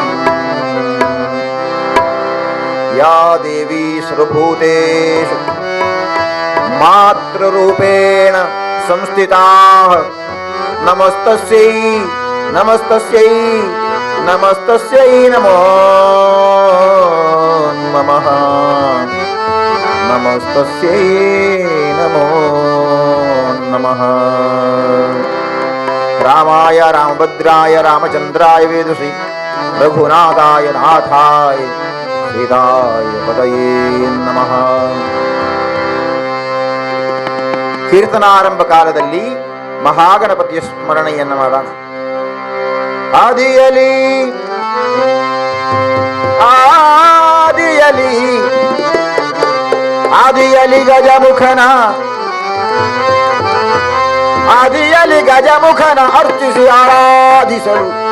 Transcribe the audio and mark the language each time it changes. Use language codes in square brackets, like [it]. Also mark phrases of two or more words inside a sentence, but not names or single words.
[sa] या देवी सर्वभूतेषु मातृरूपेण संस्थिता नमस्तस्यै नमस्तस्यै नमस्तस्यै नमो नमः नमस्तस्यै नमो नमः। रामाय रामभद्राय रामचन्द्राय वेदसे रघुनाथाय नाथाय सीताय पदये नमः। [kn] ಕೀರ್ತನಾರಂಭ ಕಾಲದಲ್ಲಿ ಮಹಾಗಣಪತಿಯ ಸ್ಮರಣೆಯನ್ನು ಮಾಡೋಣ. ಆದಿಯಲಿ ಆದಿಯಲಿ ಆದಿಯಲಿ ಗಜಮುಖನ ಆದಿಯಲಿ ಗಜಮುಖನ ಅರ್ಚಿಸಿ ಆರಾಧಿಸಲು